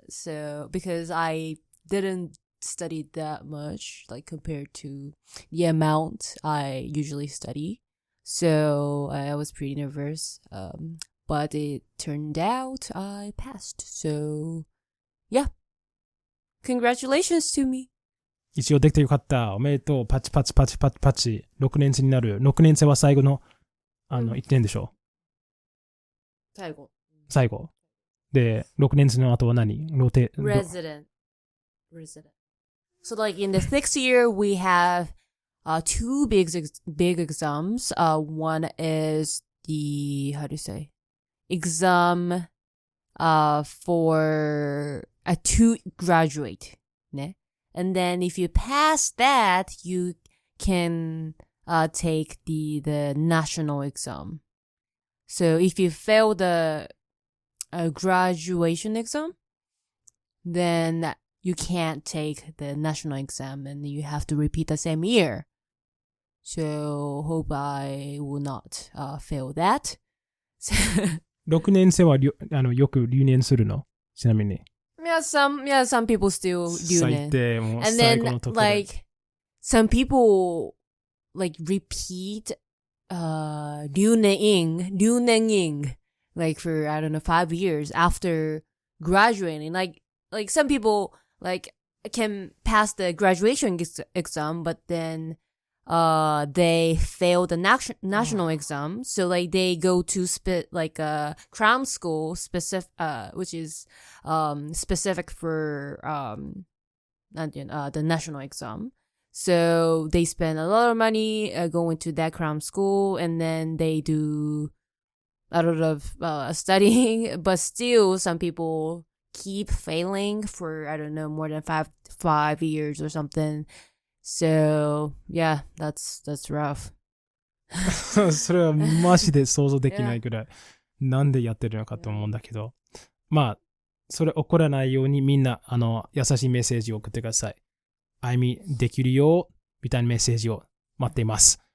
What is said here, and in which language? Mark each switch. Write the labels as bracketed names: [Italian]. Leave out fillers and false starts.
[English] So because I didn't study that much, like compared to the amount I usually study. So I was pretty nervous. But it turned out I passed. So yeah. Congratulations to me. [Japanese] 一応できてよかった。おめでとう。パチパチパチパチパチ。6年生になる。6年生は最後の、1年でしょ。最後。で、6年生の後は何 [English] ？Resident. So like in the sixth year, we have two big exams. One is how do you say? Exam for to graduate. ね。 And then if you pass that, you can take the national exam. So if you fail the graduation exam, then you can't take the national exam and you have to repeat the same year. So hope I will not fail that. [Japanese] 6年生はよく留年するの？ちなみに。 [English] some people still [Japanese] 最低もう最後のところ。 [English] And then like some people like repeat 留年 like for I don't know 5 years after graduating. Like some people like can pass the graduation exam, but then they fail the national exam, so like they go to cram school specific which is specific for the national exam. So they spend a lot of money going to that cram school, and then they do a lot of studying, but still some people keep failing for I don't know more than 5 years or something. So yeah, that's rough. [Japanese] それはマジで想像できないぐらいなんでやってるのかと思うんだけど、まあそれ起こらないようにみんな優しいメッセージを送ってください。あいみできるよみたいなメッセージを待っています。